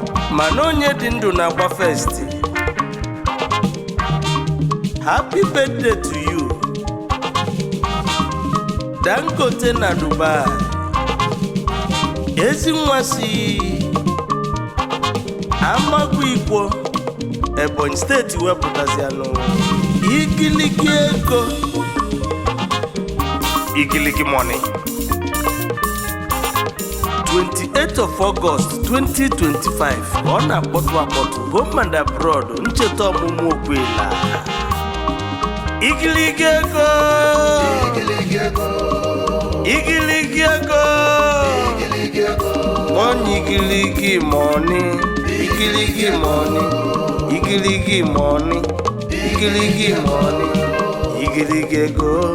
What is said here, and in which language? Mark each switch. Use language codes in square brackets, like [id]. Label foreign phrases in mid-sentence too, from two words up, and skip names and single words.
[ig] Mana onye dị ndụ na-agba first. [en] Happy birthday to you. [ig] Dangote na Dubai. Ezi nwa si Amagu Ikwo, Ebonyi Steeti wepụtazianụ. Igiligi ego. [en] Igiligi money. Twenty-eighth of August, twenty twenty-five, [ig] ka ọ na-akpọtụ akpọtụ, [en] home and abroad, [ig] ncheta ọmụmụ Okwila. Igiligi ego. Igiligi ego. Igiligi ego. Igiligi ego. [en] One igiligi money. Igiligi money. Igiligi money. Igiligi money. [ig] Igiligi ego.